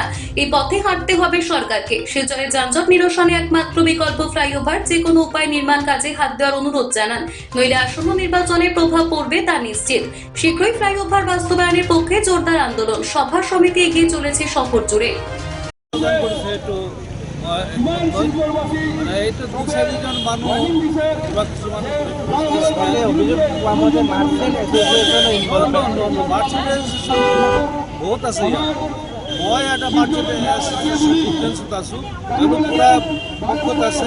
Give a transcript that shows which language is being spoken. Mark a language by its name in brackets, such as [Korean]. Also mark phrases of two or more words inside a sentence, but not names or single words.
[Bangla] এই পথে হাঁটতে হবে সরকারকে। শিলচরের যানজট নিরসনে একমাত্র বিকল্প ফ্লাইওভার, যে কোনো উপায় নির্মাণ কাজে হাত দেওয়ার অনুরোধ জানান, নইলে আসন্ন নির্বাচনের প্রভাব পড়বে তা নিশ্চিত। শীঘ্রই ফ্লাইওভার বাস্তবায়নের পক্ষে জোরদার আন্দোলন। সভা সমিতি এগিয়ে চলেছে শহর জুড়ে। [Assamese] বহুত আছে মই এটা [English] merchant studentsত [Assamese] আছোঁ, পুৰা পক্ষত আছে।